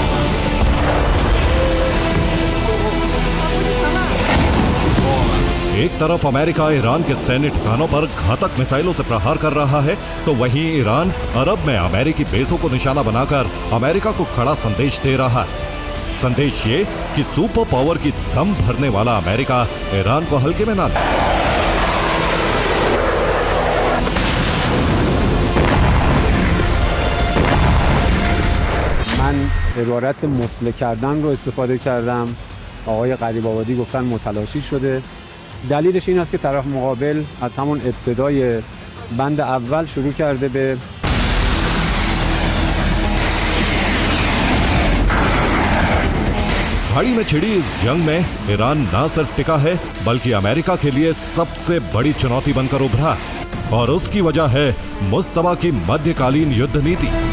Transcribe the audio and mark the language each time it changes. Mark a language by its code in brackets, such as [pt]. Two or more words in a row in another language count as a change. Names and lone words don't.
[hi] एक तरफ अमेरिका ईरान के सैन्य ठिकानों पर घातक मिसाइलों से प्रहार कर रहा है, तो वहीं ईरान अरब में अमेरिकी बेसों को निशाना बनाकर अमेरिका को कड़ा संदेश दे रहा है। संदेश ये कि [en] super power [hi] की दम भरने वाला अमेरिका ईरान को हल्के में ना ले। [fa] من عبارت مسله کردن رو استفاده کردم. آقای قریب آبادی گفتن متلاشی شده. دلیلش این است که طرف مقابل از همون ابتدای بند اول شروع کرده به [hi] खाड़ी में छिड़ी इस जंग में ईरान न सिर्फ टिका है बल्कि अमेरिका के लिए सबसे बड़ी चुनौती बनकर उभरा, और उसकी वजह है मुश्तबा की मध्यकालीन युद्ध नीति।